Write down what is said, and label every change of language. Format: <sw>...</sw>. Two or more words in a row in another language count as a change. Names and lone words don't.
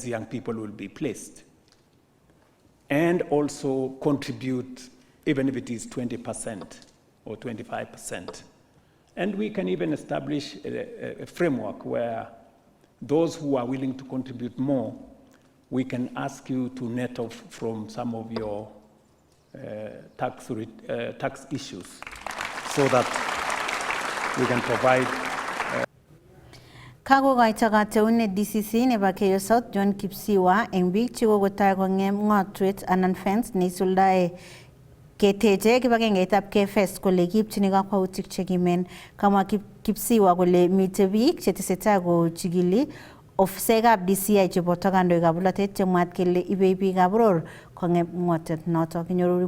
<en>young people will be placed, and also contribute, even if it is 20% or 25%, and we can even establish a framework where those who are willing to contribute more, we can ask you to net off from some of your tax issues so that we can provide.</en> <kln>Kakokoito kateunet DCC nebo Keyo South John Kipsiwa eng biik chekokotoi kong'em ng'otwet anan fence neisuldae keteche kibagengeitab KFS kole kiipchini kakwautik chekimen. Kamwa Kipsiwa kole mitei biik chetesetai kochigili ofisekab DCI cheboto kandoikab bolotet chemwaat kele ibei biikab boror kong'em ng'otwet notok.</kln>